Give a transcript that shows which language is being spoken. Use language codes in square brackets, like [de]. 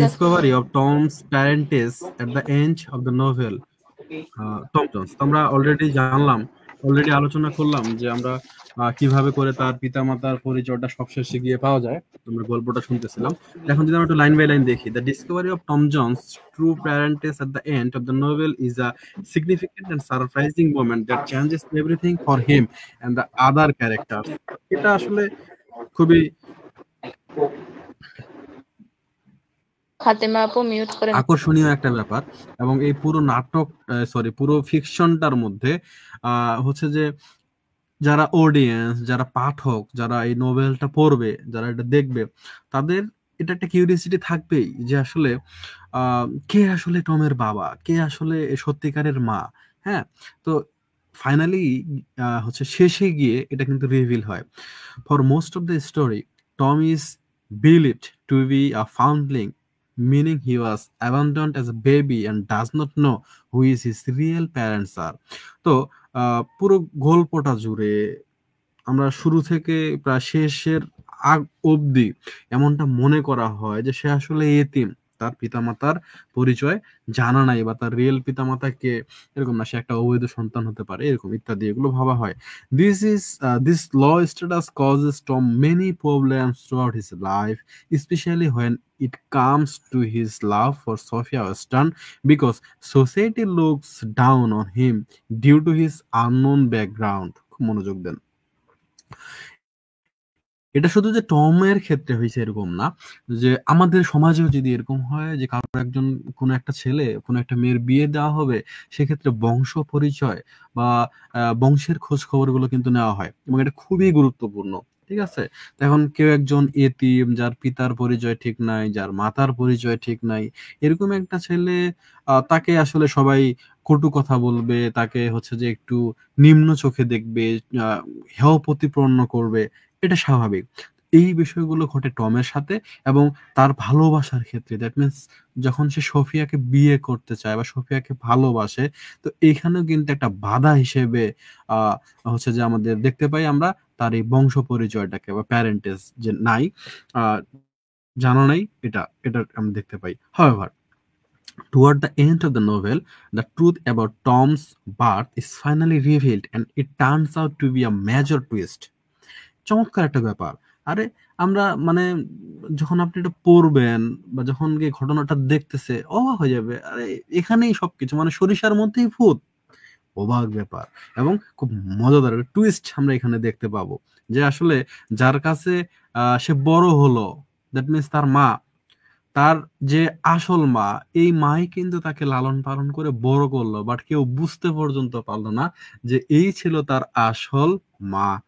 [en] discovery of Tom's parentage at the end of the novel. [bn] Tom Jones তো আমরা already জানলাম, already আলোচনা করলাম যে আমরা কিভাবে করে তার পিতামাতার পরিচয়টা সবশেষে গিয়ে পাওয়া যায়। আমরা গল্পটা শুনতেছিলাম। এখন যদি আমরা একটু লাইন বাই লাইন দেখি, [en] The discovery of Tom Jones true parentage at the end of the novel is a significant and surprising moment that changes everything for him and the other character. [bn] এটা আসলে খুবই ফাতেমা আপু মিউট করেন। আকর্ষণীয় একটা ব্যাপার, এবং এই পুরো নাটক, পুরো ফিকশনটার মধ্যে হচ্ছে যে যারা অডিয়েন্স, যারা পাঠক, যারা এই নোবেলটা পড়বে, যারা এটা দেখবে, তাদের এটা একটা কিউরিয়াসিটি থাকবেই যে আসলে কে আসলে টমের বাবা, কে আসলে সত্যিকারের মা। হ্যাঁ, তো ফাইনালি হচ্ছে শেষে গিয়ে এটা কিন্তু রিভিল হয়। [en] For most of the story, Tom is believed to be a foundling, meaning he was abandoned as a baby and does not know who is his real parents are. [bn] তো পুরো গল্পটা জুড়ে আমরা শুরু থেকে প্রায় শেষের আগ অবধি এমনটা মনে করা হয় যে সে আসলে এতিম, তার পিতামাতার পরিচয় জানা নাই, বা তার রিয়েল পিতামাতাকে এরকম না, সে একটা অবৈধ সন্তান হতে পারে, এরকম ইত্যাদি এগুলো ভাবা হয়। [en] This law status causes Tom many problems throughout his life, especially when it comes to his love for Sophia Western, because society looks down on him due to his unknown background. [bn] খুব মনোযোগ দেন। এটা শুধু যে টমের ক্ষেত্রে হয়েছে এরকম না, যে আমাদের সমাজেও যদি এরকম হয় যে কারো একজন, কোনো একটা ছেলে কোনো একটা মেয়ের বিয়ে দেওয়া হবে, সেক্ষেত্রে বংশ পরিচয় বা বংশের খোঁজ খবরগুলো কিন্তু নেওয়া হয়, এবং এটা খুবই গুরুত্বপূর্ণ। ঠিক আছে, তো এখন কেউ একজন এতিম, যার পিতার পরিচয় ঠিক নাই, যার মাতার পরিচয় ঠিক নাই, এরকম একটা ছেলে, তাকে আসলে সবাই কটু কথা বলবে, তাকে হচ্ছে যে একটু নিম্ন চোখে দেখবে, হেয় প্রতিপন্ন করবে, এটা স্বাভাবিক। এই বিষয়গুলো ঘটে টমের সাথে, এবং তার ভালোবাসার ক্ষেত্রে, দ্যাট মিন্স যখন সে সোফিয়াকে বিয়ে করতে চায় বা সোফিয়াকে ভালোবাসে, তো এইখানেও কিন্তু একটা বাধা হিসেবে আহ হচ্ছে যে আমাদের দেখতে পাই আমরা তার এই বংশ পরিচয়টাকে, বা প্যারেন্টেজ যে নাই, আহ জানা নাই, এটা এটা আমরা দেখতে পাই। [en] However, toward the end of the novel, the truth about Tom's birth is finally revealed, and it turns out to be a major twist. [bn] চমৎকার একটা ব্যাপার। আরে আমরা মানে যখন আপনি এটা পড়বেন বা যখন গিয়ে ঘটনাটা দেখতেছে অবাক হয়ে যাবে। আরে এখানেই সবকিছু, মানে সরিষার মধ্যেই ভূত, অবাক ব্যাপার। এবং খুব মজাদার একটা টুইস্ট আমরা এখানে দেখতে পাবো, যে আসলে যার কাছে সে বড় হলো, দ্যাট মিন্স তার মা, তার যে আসল মা, এই মাই কিন্তু তাকে লালন পালন করে বড় করলো, বাট কেউ বুঝতে পর্যন্ত পারলো না যে এই ছিল তার আসল মা।